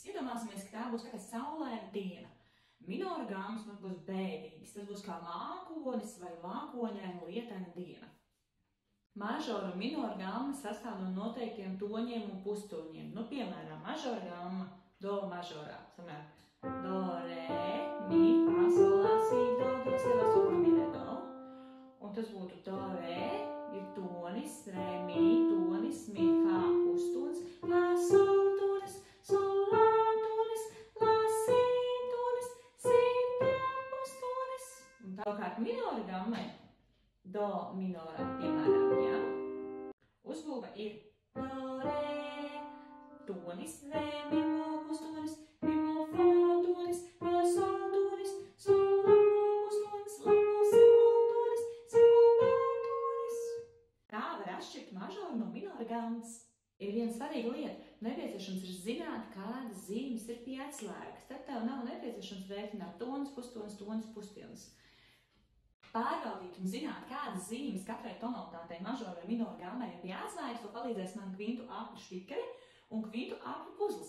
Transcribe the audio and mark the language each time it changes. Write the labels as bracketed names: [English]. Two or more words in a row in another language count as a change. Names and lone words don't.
[Latvian] Iedomāsimies, ka tā būs kā saulēna diena. Minora gammas mums būs bēdīgas. Tas būs kā mākonis vai mākoņaina lietaina diena. Mažora un minora gammas sastāv no noteiktiem toņiem un pustoņiem. Piemēram, mažora gamma do mažorā. Sanāk, do, re, mi, fa, sol, la, si, do, do, si, la, sol, mi, re, do. Un tas būtu do, re, ir tonis, re, mi, tonis, mi, fa, pustonis, la, sol, tonis, sol, la, tonis, la, si, tonis, si, do, pustonis. Un tālāk minora gammai, do minora, piemēram, ja? Uzbūve ir do, re, tonis, re, mi, mo, pustonis, mi, mo, fa, tonis, fa, sol, tonis, sol, la, mo, pustonis, la, mo, si, mo, tonis, si, mo, do, tonis. Kā var atšķirt mažoru no minora gammas? Ir viena svarīga lieta. Nepieciešams ir zināt, kādas zīmes ir pie atslēgas. Tad tev nav nepieciešams rēķināt tonis, pustonis, tonis, pustilnis. Pārbaudīt un zināt, kādas zīmes katrai tonalitātei mažora vai minora gammai ir pie atslēgas, to palīdzēs man kvintu apļu štikeri un kvintu apļu puzles.